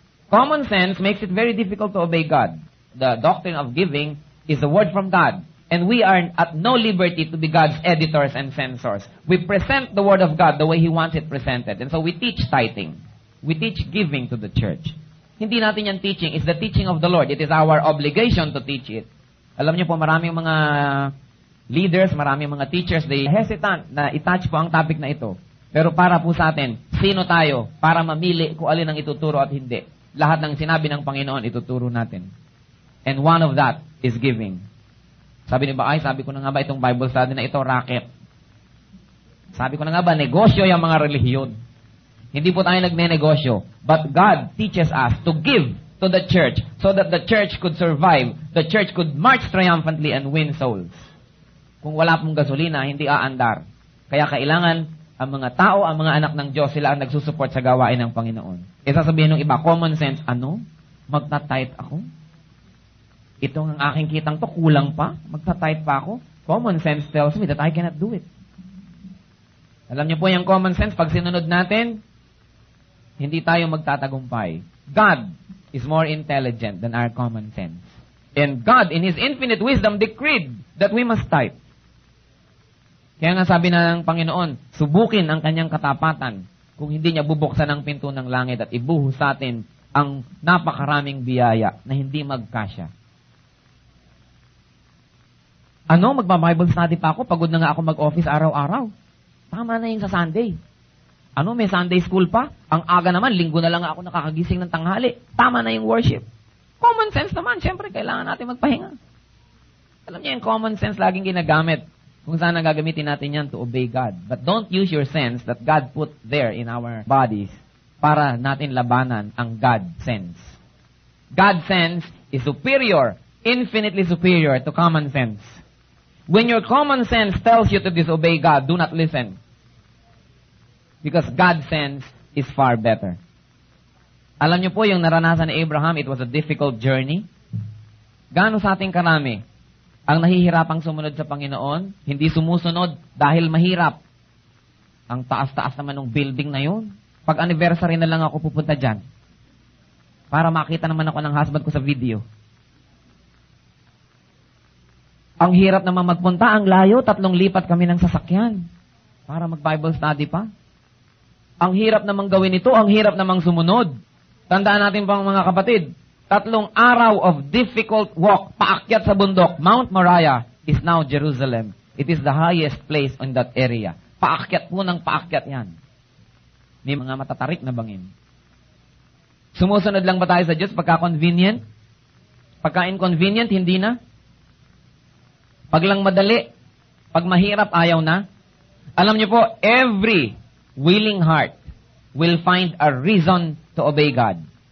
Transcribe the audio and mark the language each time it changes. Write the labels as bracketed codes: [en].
[en] Common sense makes it very difficult to obey God. The doctrine of giving is the word from God. And we are at no liberty to be God's editors and censors. We present the Word of God the way He wants it presented. And so we teach tithing. We teach giving to the church. [tl] Hindi natin yan teaching. [en] It's the teaching of the Lord. It is our obligation to teach it. [tl] Alam niyo po, maraming mga leaders, maraming mga teachers, [en] they hesitant [tl] na i-touch po ang topic na ito. Pero para po sa atin, sino tayo para mamili kung alin ang ituturo at hindi? Lahat ng sinabi ng Panginoon, ituturo natin. [en] And one of that is giving. [tl] Sabi ko na nga ba itong Bible study na ito, racket. Sabi ko na nga ba, negosyo yung mga relihiyon. Hindi po tayo nagne-negosyo. [en] But God teaches us to give to the church so that the church could survive, the church could march triumphantly and win souls. [tl] Kung wala pong gasolina, hindi aandar. Kaya kailangan ang mga tao, ang mga anak ng Diyos, sila ang nagsusupport sa gawain ng Panginoon. E sasabihin ng iba, common sense, magta-tithe ako? Itong ang aking kitang to, kulang pa? Magta-tithe pa ako? [en] Common sense tells me that I cannot do it. [tl] Alam niyo po yung common sense, pag sinunod natin, hindi tayo magtatagumpay. [en] God is more intelligent than our common sense. And God, in His infinite wisdom, decreed that we must tithe. [tl] Kaya nga sabi ng Panginoon, subukin ang kanyang katapatan kung hindi niya bubuksan ang pinto ng langit at ibuhos sa atin ang napakaraming biyaya na hindi magkasya. Magba-Bible study pa ako? Pagod na nga ako mag-office araw-araw. Tama na yung sa Sunday. May Sunday school pa? Ang aga naman, linggo na lang ako nakakagising ng tanghali. Tama na yung worship. Common sense naman. Siyempre, kailangan natin magpahinga. Alam niyo, yung common sense laging ginagamit. Kung saan gagamitin natin yan [en] to obey God. But don't use your sense that God put there in our bodies [tl] para natin labanan ang [en] God sense. God sense is superior, infinitely superior to common sense. When your common sense tells you to disobey God, do not listen. Because God's sense is far better. [tl] Alam niyo po, yung naranasan ni Abraham, [en] it was a difficult journey. [tl] Gaano sa ating karami ang nahihirapang sumunod sa Panginoon, hindi sumusunod dahil mahirap. Ang taas-taas naman ng building na yun. Pag anniversary na lang ako pupunta dyan. Para makita naman ako ng husband ko sa video. Ang hirap naman magpunta, ang layo, 3 lipat kami ng sasakyan para mag-Bible study pa. Ang hirap namang gawin ito, ang hirap namang sumunod. Tandaan natin po mga kapatid, 3 araw [en] of difficult walk, [tl] paakyat sa bundok. [en] Mount Moriah is now Jerusalem. It is the highest place in that area. [tl] Paakyat po ng paakyat yan. May mga matatarik na bangin. Sumusunod lang ba tayo sa Diyos pagka convenient? Pagka inconvenient, hindi na. Pag lang madali, pag mahirap, ayaw na. Alam niyo po, [en] every willing heart will find a reason to obey God.